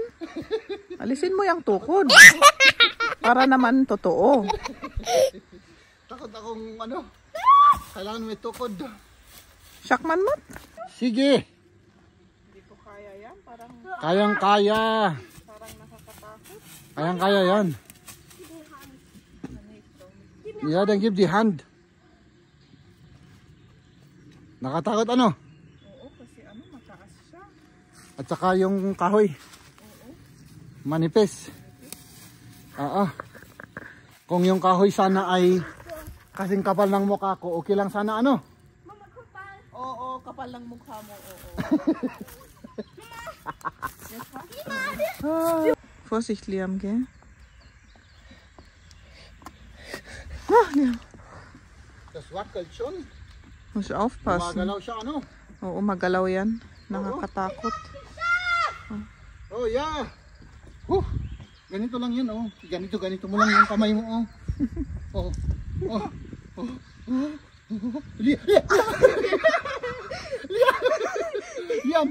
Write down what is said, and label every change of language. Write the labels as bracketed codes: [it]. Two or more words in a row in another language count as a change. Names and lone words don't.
[tl] Alisin mo yung tukod. Para naman totoo. takot akong ano. Kailangan may tukod. Shakman mo? Sige. Hindi ko kaya yan. Parang Kayang-kaya. nakakatakot. Kayang-kaya yan. [en] Yeah, then give the hand. [tl] Nakatakot ano? Oo, kasi ano, mataas siya. At saka yung kahoy. Manipis. Oo. Kung yung kahoy sana ay kasing kapal ng mukha ko, okay lang sana ano? Mama, kupal. Oo, kapal lang mukha mo. Oo. [de] Vorsicht, Liam, gell? Liam. Das wackelt schon. Muss aufpassen. [tl] Magalaw siya ano? Oo, magalaw yan. Nakakatakot. Oh yeah. Ganito lang yan oh. Ganito mo lang yung kamay mo oh. Liam.